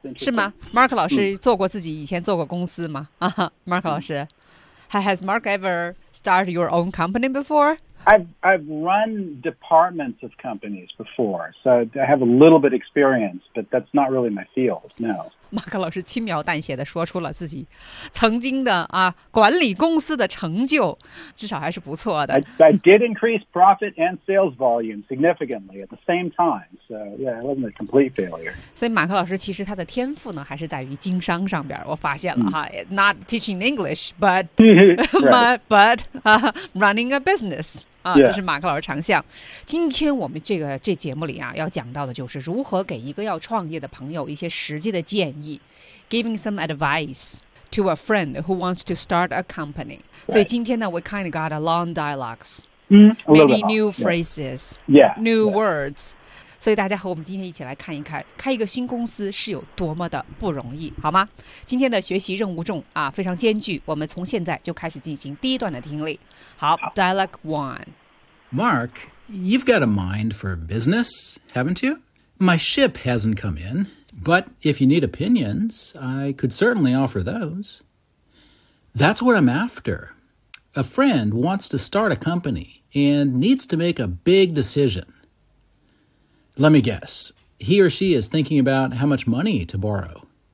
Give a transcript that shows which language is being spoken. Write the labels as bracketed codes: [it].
[zh] 是吗 ?Mark 老师做过自己以前做过公司吗、Mark 老师、mm-hmm. [en] Has Mark ever started your own company before? I've run departments of companies before, so I have a little bit of experience, but that's not really my field, no. [zh] Mark 老师轻描淡写地说出了自己曾经的、啊、管理公司的成就，至少还是不错的。 [en] I did increase profit and sales volume significantly at the same time, so yeah, it wasn't a complete failure. [zh] 所以马克老师其实他的天赋呢，还是在于经商上边，我发现了哈、mm-hmm. [en] not teaching English, but, but、running a business. Yeah. [zh] 这是马克老师长项。今天我们这节目里啊，要讲到的就是如何给一个要创业的朋友一些实际的建议。 [en] Giving some advice to a friend who wants to start a company. [zh] 所以今天呢 [en] we kind of got a long dialogues. Many new phrases. Yeah. New words. [zh] 所以大家和我们今天一起来看一看开一个新公司是有多么的不容易，好吗？今天的学习任务重啊，非常艰巨，我们从现在就开始进行第一段的听力。好 [en] Dialogue 1 Mark, you've got a mind for business, haven't you? My ship hasn't come in, but if you need opinions, I could certainly offer those. That's what I'm after. A friend wants to start a company and needs to make a big decisionLet me guess, he or she is thinking about how much money to borrow.